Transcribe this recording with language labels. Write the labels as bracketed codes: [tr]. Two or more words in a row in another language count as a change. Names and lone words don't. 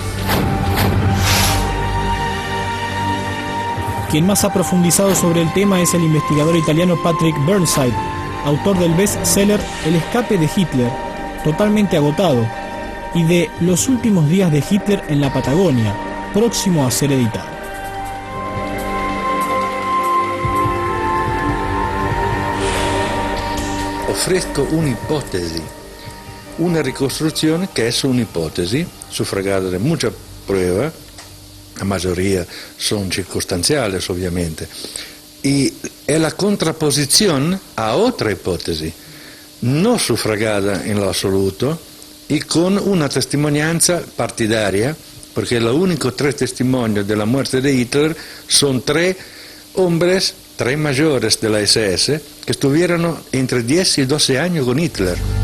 [es] Quien más ha profundizado sobre el tema es el investigador italiano Patrick Burnside, autor del bestseller El escape de Hitler, totalmente agotado, y de Los últimos días de Hitler en la Patagonia, próximo a ser editado. [it] Ofrezco un'ipotesi, una ricostruzione che è un'ipotesi, suffragata da [es] mucha prueba, la mayoría son circunstanciales obviamente, y es la contraposición a otra hipótesis, no sufragada en lo absoluto y con una testimonianza partidaria, porque los únicos 3 testimonios de la muerte de Hitler son 3 hombres, 3 mayores de la SS, que estuvieron entre 10 y 12 años con Hitler.